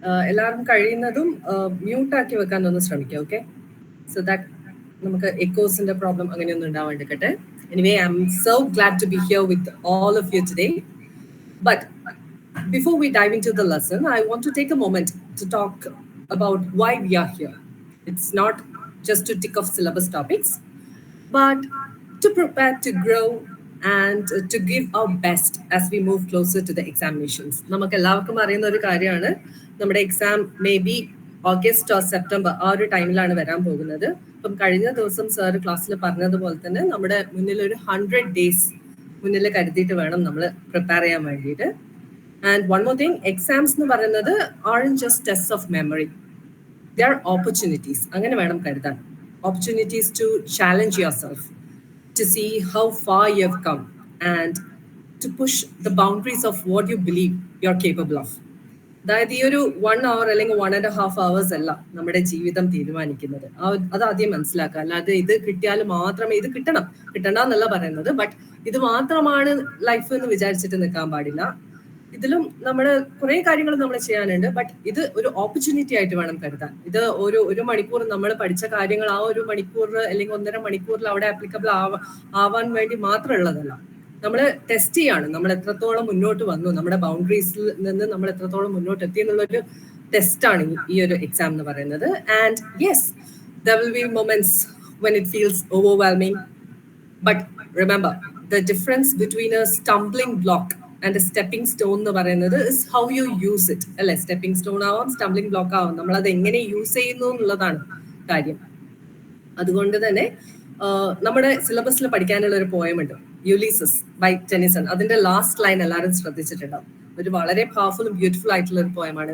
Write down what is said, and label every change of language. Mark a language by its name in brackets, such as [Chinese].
[Malayalam] എല്ലാവരും കഴിയുന്നതും മ്യൂട്ടാക്കി വെക്കാൻ ഒന്ന് ശ്രമിക്കുക, ഓക്കെ? സോ ദാറ്റ് നമുക്ക് എക്കോസിന്റെ പ്രോബ്ലം അങ്ങനെയൊന്നും ഉണ്ടാവാണ്ടിരിക്കട്ടെ. [English] Anyway I'm so glad to be here with all of you today. But before we dive into the lesson, I want to take a moment to talk about why we are here. It's not just to tick off syllabus topics, but to prepare to grow and to give our best as we move closer to the examinations. [Malayalam] നമുക്ക് എല്ലാവർക്കും അറിയുന്ന ഒരു കാര്യമാണ്, നമ്മുടെ exam may be August or September ആ ഒരു ടൈമിലാണ് വരാൻ പോകുന്നത്. അപ്പം കഴിഞ്ഞ ദിവസം സാർ ക്ലാസ്സിൽ പറഞ്ഞതുപോലെ തന്നെ നമ്മുടെ മുന്നിൽ ഒരു 100 days മുന്നിൽ കരുതിയിട്ട് വേണം നമ്മൾ പ്രിപ്പയർ ചെയ്യാൻ വേണ്ടിയിട്ട്. [English] and one more thing, exams [Malayalam] എന്ന് പറയുന്നത് [English] aren't just test of memory, there are opportunities, [Malayalam] അങ്ങനെ വേണം കരുതാൻ. [English] Opportunities to challenge yourself, to see how far you have come, and to push the boundaries of what you believe you're capable of. [Malayalam] അതായത് ഈ ഒരു 1 hour അല്ലെങ്കിൽ 1.5 hours അല്ല നമ്മുടെ ജീവിതം തീരുമാനിക്കുന്നത്. അത് ആദ്യം മനസ്സിലാക്കുക. അല്ലാതെ ഇത് കിട്ടിയാൽ മാത്രമേ, ഇത് കിട്ടണ്ട എന്നല്ല പറയുന്നത്, ബട്ട് ഇത് മാത്രമാണ് ലൈഫ് എന്ന് വിചാരിച്ചിട്ട് നിൽക്കാൻ പാടില്ല. ഇതിലും നമ്മൾ കുറെ കാര്യങ്ങൾ നമ്മൾ ചെയ്യാനുണ്ട്, ബട്ട് ഇത് ഒരു ഓപ്പർച്യൂണിറ്റി ആയിട്ട് വേണം കരുതാൻ. ഇത് ഒരു മണിക്കൂർ നമ്മൾ പഠിച്ച കാര്യങ്ങൾ ആ ഒരു മണിക്കൂർ അല്ലെങ്കിൽ 1.5 മണിക്കൂറിൽ അവിടെ ആപ്ലിക്കബിൾ ആവാൻ വേണ്ടി മാത്രമുള്ളതല്ല. നമ്മൾ ടെസ്റ്റ് ചെയ്യാണ് നമ്മൾ എത്രത്തോളം മുന്നോട്ട് വന്നു, നമ്മുടെ ബൗണ്ടറീസിൽ നിന്ന് നമ്മൾ എത്രത്തോളം മുന്നോട്ട് എത്തി എന്നുള്ളൊരു ടെസ്റ്റാണ് ഈ ഒരു എക്സാം എന്ന് പറയുന്നത്. [English] and yes, there will be moments when it feels overwhelming, but remember, the difference between a stumbling block and a stepping stone [Malayalam] എന്ന് പറയുന്നത് [English] is how you use it, അല്ലെ? [Malayalam] സ്റ്റെപ്പിംഗ് സ്റ്റോൺ ആവാം, സ്റ്റംബ്ലിംഗ് ബ്ലോക്ക് ആവാം, നമ്മൾ അത് എങ്ങനെ use ചെയ്യുന്നു എന്നുള്ളതാണ് കാര്യം. അതുകൊണ്ട് തന്നെ നമ്മുടെ സിലബസിൽ പഠിക്കാനുള്ള ഒരു പോയം ഉണ്ട്, യുലീസസ് ബൈ ടെനിസൺ. അതിന്റെ ലാസ്റ്റ് ലൈൻ എല്ലാവരും ശ്രദ്ധിച്ചിട്ടുണ്ടാവും. ഒരു വളരെ പവർഫുൾ ബ്യൂട്ടിഫുൾ ആയിട്ടുള്ള ഒരു പോയമാണ്.